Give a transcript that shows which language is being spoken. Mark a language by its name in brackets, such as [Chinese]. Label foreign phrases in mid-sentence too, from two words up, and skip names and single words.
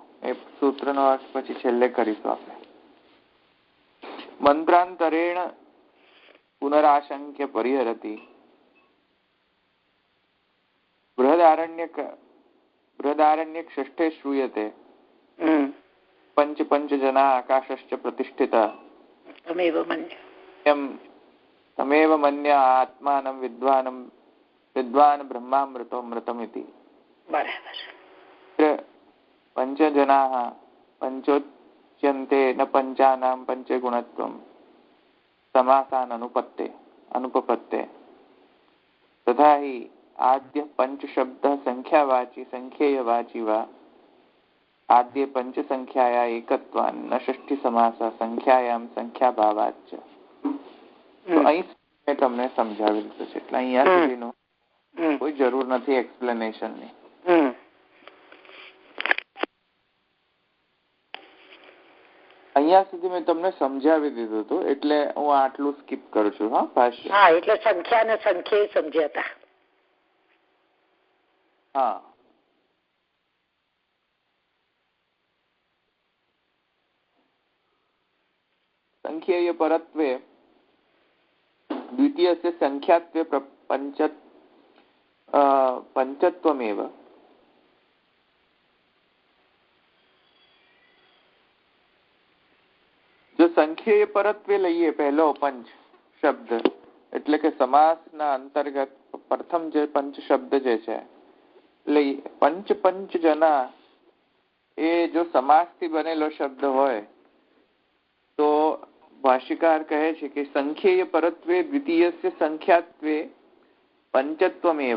[Gujarati] એ સૂત્રનો અર્થ પછી છેલ્લે કરીશું આપણે. [Sanskrit] मंत्रांतरेण पुनराशंक्य परिहरती बृहदारण्यक षष्ठे श्रूयते पंच जना आकाशश्च प्रतिष्ठिता तमेव मन्य आत्मानं विद्वान् ब्रह्मामृतोऽमृतमिति. पंच जनाः पंचोच्यन्ते न पंचानां पंचगुणत्वं समासान् अनुपपत्ते तथा हि आद्य पंच शब्दः संख्यावाची संख्येयवाची वा आद्य पंच संख्याया एकत्वान् न षष्ठी समासः संख्यायां संख्याभावाच्च. [Gujarati] તો અહીં મેં તમને સમજાવી દીધું છે, એટલે અહીંયા સુધીનું કોઈ જરૂર નથી એક્સપ્લેનેશનની. અહીંયા સુધી મેં તમને સમજાવી દીધું હતું, એટલે હું આટલું સ્કીપ કરું છું. હા, ભાષ્ય. હા, એટલે સંખ્યા ને સંખ્યા સમજ્યા હતા. હા, [Sanskrit] संख्येय परत्वे द्वितीयस्य संख्यात्वे पंचत्वमेव. [Gujarati] જો [Sanskrit] संख्येय परत्वे [Gujarati] લઈએ પહેલો પંચ શબ્દ, એટલે કે સમાસના અંતર્ગત પ્રથમ જે પંચ શબ્દ જે છે લઈએ, [Sanskrit] पंच जना [Gujarati] એ જો સમાસથી બનેલો શબ્દ હોય તો ભાષ્યકાર કહે છે કે [Sanskrit] संख्येय परत्वे द्वितीयस्य संख्यात्वे पंचत्वमेव.